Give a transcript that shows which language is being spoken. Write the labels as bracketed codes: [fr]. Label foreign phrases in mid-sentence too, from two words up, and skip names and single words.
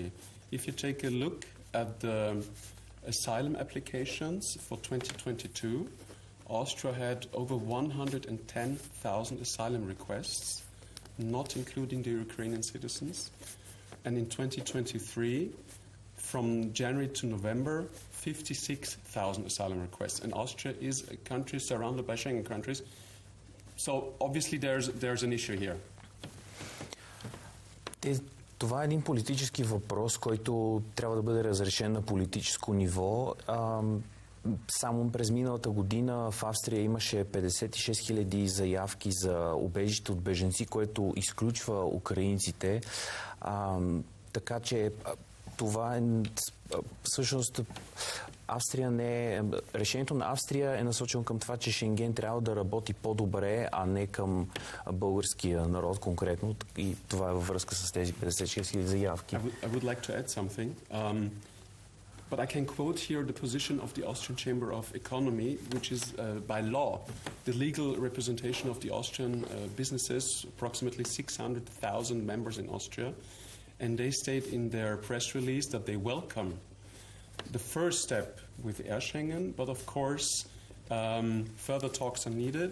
[en] If you take a look at the asylum applications for 2022, Austria had over 110,000 asylum requests, not including the Ukrainian citizens. And in 2023, from January to November, 56,000 asylum requests. And Austria is a country surrounded by Schengen countries. So obviously there's an issue here. [bg] Това е един политически въпрос, който трябва да бъде разрешен на политическо ниво. Само през миналата година в Австрия имаше 56 000 заявки за убежище от беженци, което изключва украинците. Така че това е всъщност решението на Австрия е насочено към това, че Шенген трябва да работи по-добре, а не към българския народ конкретно. И това е във връзка с тези 56 000 заявки. [en] I would like to add something. But I can quote here the position of the Austrian Chamber of Economy, which is by law the legal representation of the Austrian businesses, approximately 600,000 members in Austria. And they state in their press release that they welcome the first step with Air Schengen, but of course further talks are needed.